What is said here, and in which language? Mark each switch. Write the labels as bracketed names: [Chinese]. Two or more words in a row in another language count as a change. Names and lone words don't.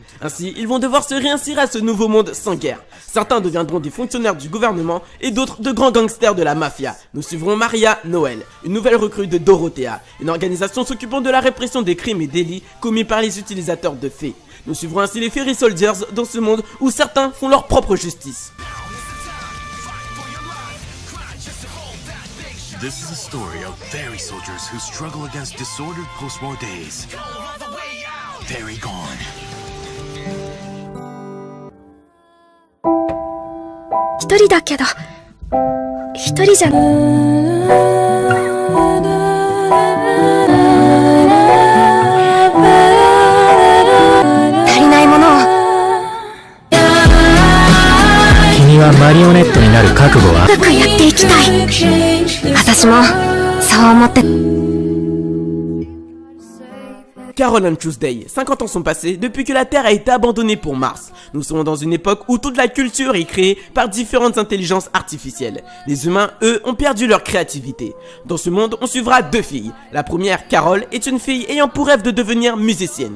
[French] Ainsi, ils vont devoir se réinsérer à ce nouveau monde sans guerre. Certains deviendront des fonctionnaires du gouvernement et d'autres de grands gangsters de la mafia. Nous suivrons Maria Noël, une nouvelle recrue de Dorothea, une organisation s'occupant de la répression des crimes et délits commis par les utilisateurs de fées. Nous suivrons ainsi les Fairy Soldiers dans ce monde où certains font leur propre justice. [English] This is a story of fairy soldiers who struggle against disordered post-war days. Fairy gone. [Japanese] 一人だけど、一人じゃ足りないものを。君はマリオネットになる覚悟は？うまくやっていきたい。私もそう思って。 [French] Carol and Tuesday, 50 ans sont passés depuis que la Terre a été abandonnée pour Mars. Nous sommes dans une époque où toute la culture est créée par différentes intelligences artificielles. Les humains, eux, ont perdu leur créativité. Dans ce monde, on suivra 2 filles. La première, Carol, est une fille ayant pour rêve de devenir musicienne.